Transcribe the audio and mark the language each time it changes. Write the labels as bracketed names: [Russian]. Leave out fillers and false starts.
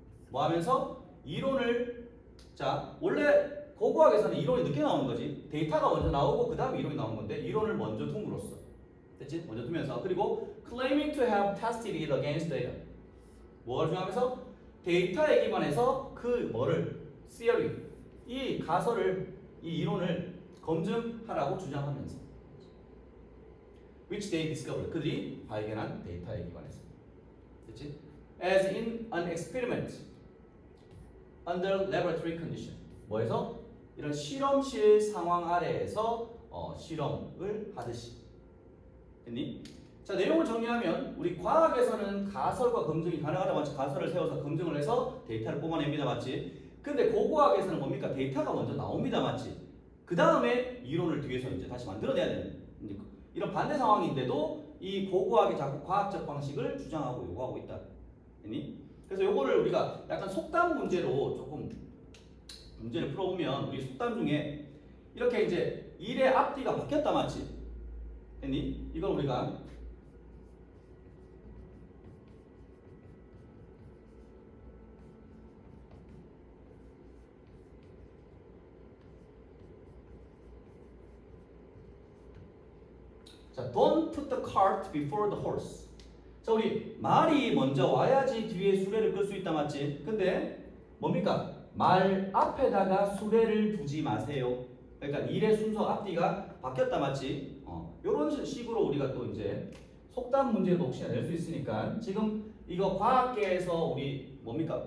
[Korean] 뭐 하면서 이론을 자 원래 고고학에서는 이론이 늦게 나오는 거지. 데이터가 먼저 나오고 그 다음에 이론이 나오는 건데 이론을 먼저 둠으로써 됐지? 먼저 두면서 그리고 [English] claiming to have tested it against data. [Korean] 뭐가 중요하면서 데이터에 기반해서 그 뭐를 theory 이 가설을 이 이론을 검증하라고 주장하면서 [English] which they discovered [Korean] 그들이 발견한 데이터에 기반해서 됐지? [English] As in an experiment under laboratory condition [Korean] 뭐해서 이런 실험실 상황 아래에서 실험을 하듯이 됐니? 자 내용을 정리하면 우리 과학에서는 가설과 검증이 가능하다 맞지? 가설을 세워서 검증을 해서 데이터를 뽑아냅니다 맞지? 근데 고고학에서는 뭡니까? 데이터가 먼저 나옵니다 맞지? 그 다음에 이론을 뒤에서 이제 다시 만들어내야 되는 이런 반대 상황인데도 이 고고학이 자꾸 과학적 방식을 주장하고 요구하고 있다 됐니? 그래서 요거를 우리가 약간 속담 문제로 조금 문제를 풀어보면 우리 속담 중에 이렇게 이제 일의 앞뒤가 바뀌었다 맞지? 됐니? 이걸 우리가 자, [English] don't put the cart before the horse. [Korean] 자, 우리 말이 먼저 와야지 뒤에 수레를 끌 수 있다 맞지? 근데 뭡니까? 말 앞에다가 수레를 두지 마세요. 그러니까 일의 순서 앞뒤가 바뀌었다 맞지? 요런 식으로 우리가 또 이제 속담 문제도 혹시나 낼 수 있으니까 지금 이거 과학계에서 우리 뭡니까?